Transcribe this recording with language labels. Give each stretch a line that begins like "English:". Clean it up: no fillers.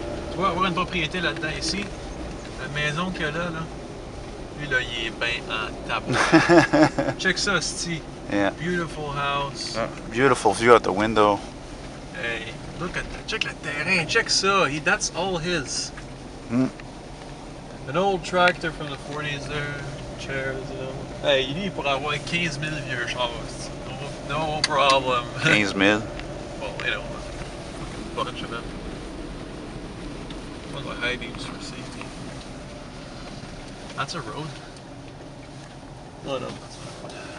French: Tu vois, avoir une propriété là-dedans ici, la maison qu'il y a là, lui là, il est bien en tabou. Check ça, sti.
English: Yeah. Beautiful house. Beautiful view out the window. Hey, look at that.
French: Check le terrain. Check ça.
English: That's all his. An old tractor from the 40s there. Chairs, you know.
French: Hey, il pourrait avoir 15 000 vieux chars.
English: No problem. 15 000. Well, you know, a bunch of them. One of the high beams for safety. That's a road. No, that's not a road.